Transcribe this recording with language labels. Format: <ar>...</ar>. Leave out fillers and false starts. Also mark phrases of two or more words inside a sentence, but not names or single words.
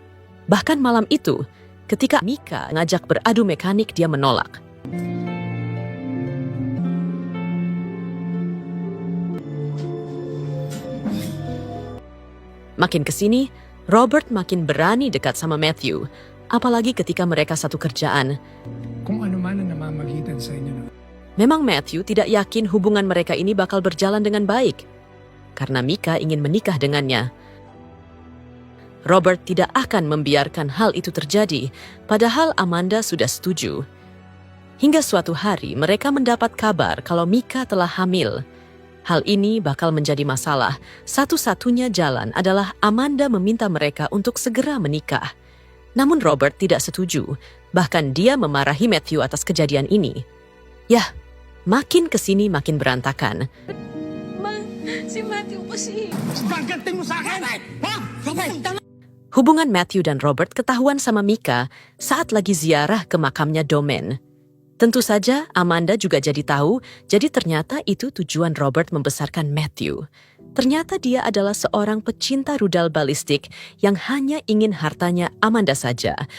<id>Bahkan malam itu, ketika Mika ngajak beradu mekanik, dia menolak. Makin kesini, Robert makin berani dekat sama Matthew, apalagi ketika mereka satu kerjaan.</id> <tl>Kung ano man ang namamagitan sa inyo.</tl> <id>Memang Matthew tidak yakin hubungan mereka ini bakal berjalan dengan baik, karena Mika ingin menikah dengannya. Robert tidak akan membiarkan hal itu terjadi, padahal Amanda sudah setuju. Hingga suatu hari mereka mendapat kabar kalau Mika telah hamil. Hal ini bakal menjadi masalah. Satu-satunya jalan adalah Amanda meminta mereka untuk segera menikah. Namun Robert tidak setuju, bahkan dia memarahi Matthew atas kejadian ini. Yah, makin kesini makin berantakan.</id> <tl>Ma, si Matthew kasi. Baganting mo sa akin! Ha?</tl> <id>Hubungan Matthew dan Robert ketahuan sama Mika saat lagi ziarah ke makamnya Domen. Tentu saja Amanda juga jadi tahu, jadi ternyata itu tujuan Robert membesarkan Matthew. Ternyata dia adalah seorang pecinta rudal balistik yang hanya ingin hartanya Amanda saja.</id>